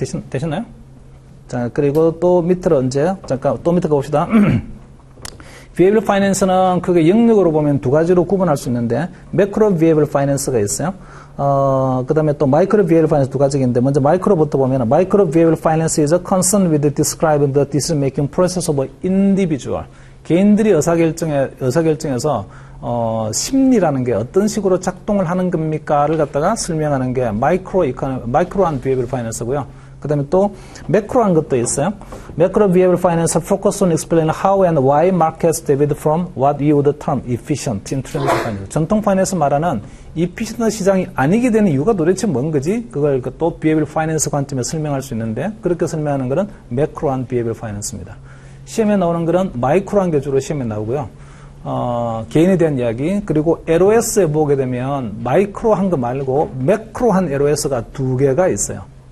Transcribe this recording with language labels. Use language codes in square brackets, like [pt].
[ko] 되셨나요? 자, 그리고 또 밑으로 또 밑에 가봅시다. Behavioral Finance는 그게 영역으로 보면 두 가지로 구분할 수 있는데, Macro Behavioral Finance가 있어요. 그 다음에 또 Micro Behavioral Finance 두 가지가 있는데, 먼저 Micro부터 보면, [en] Micro Behavioral Finance is concerned with describing the decision-making process of an individual. [ko] 개인들이 의사결정에서, 심리라는 게 어떤 식으로 작동을 하는 겁니까를 갖다가 설명하는 게 Micro한 Behavioral Finance고요. 그 다음에 또 매크로한 것도 있어요. [en] Macro Behavioral Finance focus on explaining how and why markets deviate from what we would term efficient in traditional finance. [ko] 전통 파이낸스 말하는 efficient 시장이 아니게 되는 이유가 도대체 뭔 거지? 그걸 또 Behavioral Finance 관점에서 설명할 수 있는데 그렇게 설명하는 것은 매크로한 Behavioral Finance입니다. 시험에 나오는 것은 마이크로한 게 주로 시험에 나오고요. 개인에 대한 이야기, 그리고 LOS에 보게 되면 마이크로한 거 말고 매크로한 LOS가 두 개가 있어요.